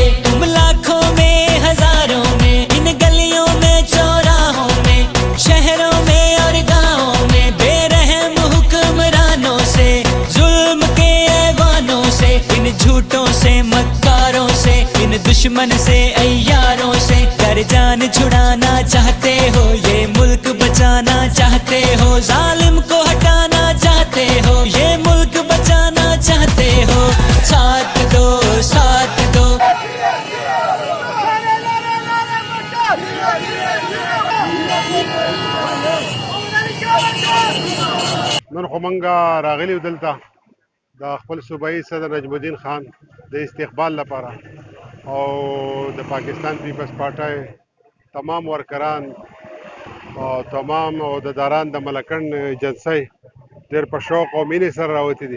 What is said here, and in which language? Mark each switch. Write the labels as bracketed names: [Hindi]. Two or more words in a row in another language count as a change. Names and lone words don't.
[Urdu] تم لاکھوں میں ہزاروں میں، ان گلیوں میں چوراہوں میں، شہروں میں اور گاؤں میں، بے رحم حکمرانوں سے، ظلم کے ایوانوں سے، ان جھوٹوں سے، مکاروں سے، ان دشمن سے، عیاروں سے کر جان چھڑانا چاہتے ہو. یہ ملک بچانا چاہتے ہو، ظالم کو ہٹانا چاہتے ہو، یہ ملک بچانا چاہتے ہو. ساتھ دو، ساتھ دو. [Pashto] نن خو مونږ راغلي یو دلته د خپل صوبایي صدر نجمالدین خان د استقبال لپاره او د پاکستان پیپلز پارټۍ تمام ورکران او تمام عہدیداران د ملکند ایجنسۍ ډېر په شوق او مینې سره راوتي دي.